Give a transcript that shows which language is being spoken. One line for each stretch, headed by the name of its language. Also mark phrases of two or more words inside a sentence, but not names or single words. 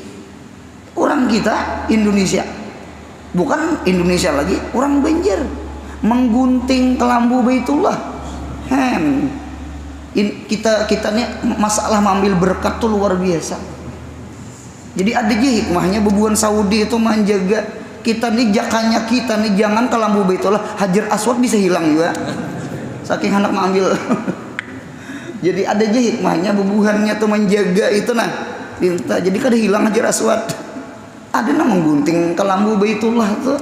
Banjar: Orang kita Indonesia. Bukan Indonesia lagi, orang Banjar menggunting kelambu Baitullah. Kita nih masalah mengambil berkat tuh luar biasa. Jadi ada aja hikmahnya bebuan Saudi itu menjaga kita nih, jakanya kita nih jangan kelambu Baitullah, Hajar Aswad bisa hilang juga. Saking hendak mengambil. Jadi ada aja hikmahnya bebuhannya tuh menjaga itu nah. Jadi kada hilang Hajar Aswad. Ada nang menggunting kelambu Baitullah tuh.